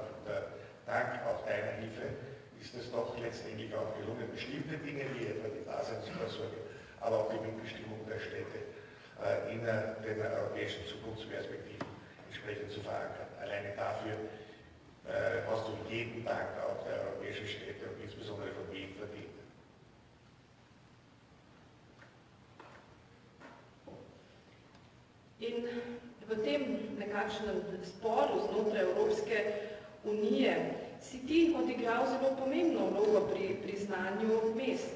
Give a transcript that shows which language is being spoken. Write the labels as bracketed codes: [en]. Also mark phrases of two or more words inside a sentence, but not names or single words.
[de] Und dank auch deiner Hilfe ist es doch letztendlich auch gelungen, bestimmte Dinge wie etwa die Daseinsvorsorge, aber auch die Mitbestimmung der Städte in den europäischen Zukunftsperspektiven entsprechend zu verankern. Alleine dafür hast du jeden Dank auch der europäischen Städte und insbesondere von Wien verdient. [sl] In v tem nekakšnem sporu znotraj Evropske unije si ti odigral zelo pomembno vlogo pri priznanju mest.